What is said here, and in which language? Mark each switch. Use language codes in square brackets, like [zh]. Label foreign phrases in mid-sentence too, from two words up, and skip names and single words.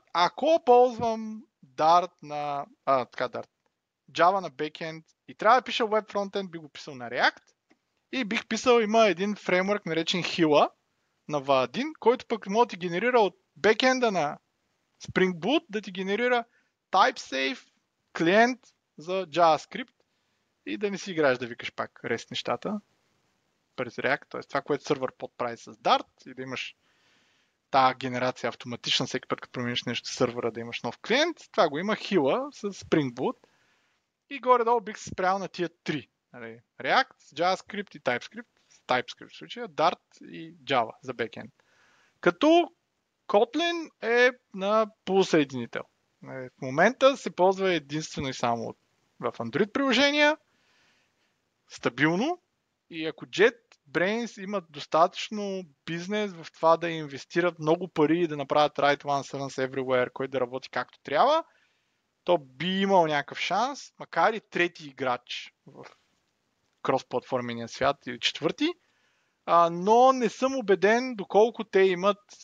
[bg] Ако ползвам Dart на Java на бекенд и трябва да пиша [en] Web Frontend, [bg] би го писал на React и бих писал, има един фреймворк наречен Hila на V1, който пък може да ти генерира от бекенда на Spring Boot да ти генерира TypeSafe клиент за JavaScript и да не си играеш да викаш пак REST нещата през React, т.е. това, което сервер подправи с Dart и да имаш тази генерация автоматична, всеки път като промениш нещо в сервера да имаш нов клиент, това го има Hila с Spring Boot и горе-долу бих се спрял на тия три. React, JavaScript и TypeScript. TypeScript в случая, Dart и Java за backend. Като Kotlin е на полусъединител. В момента се ползва единствено и само в Android приложения, стабилно, и ако JetBrains имат достатъчно бизнес в това да инвестират много пари и да направят [en] Right One Service Everywhere, [bg] който да работи както трябва, то би имал някакъв шанс, макар и трети играч в кросплатформения свят или четвърти, но не съм убеден доколко те имат